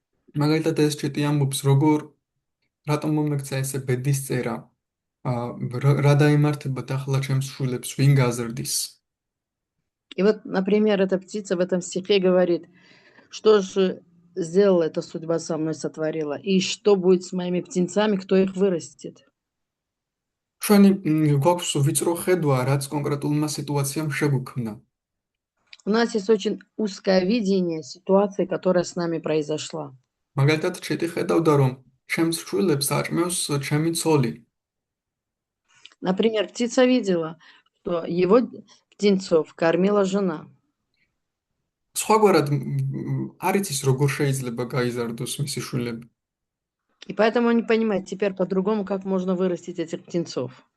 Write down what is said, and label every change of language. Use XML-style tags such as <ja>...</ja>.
<ka>მაგალითად ეს ჩიტი ამბობს, როგორ რატომ მომექცა ესე ბედის წერა? რა დაემართებათ ახლა ჩემს შვილებს, ვინ გაზრდის?</ka> <ru>И вот, например, эта птица в этом стихе говорит, что же сделала эта судьба со мной сотворила, и что будет с моими птенцами, кто их вырастет.</ru> <ka>ჩვენი გვაქვს ვიწრო ხედვა, რაც კონკრეტულმა სიტუაციამ შეგვიქმნა.</ka> <ru>У нас есть очень узкое видение ситуации, которая с нами произошла.</ru> <ka>მაგალითად, ჩეტი ხედავდა, რომ ჩემს შვილებს აჭმევს ჩემი ცოლი.</ka> <ru>Например, птица видела, что его птенцов кормила жена.</ru> <ka>სხვაგვარად არ იცის, როგორ შეიძლება გაიზარდოს მისი შვილები.</ka> <ru>И поэтому он не понимает теперь по-другому, как можно вырастить этих птенцов.</ru>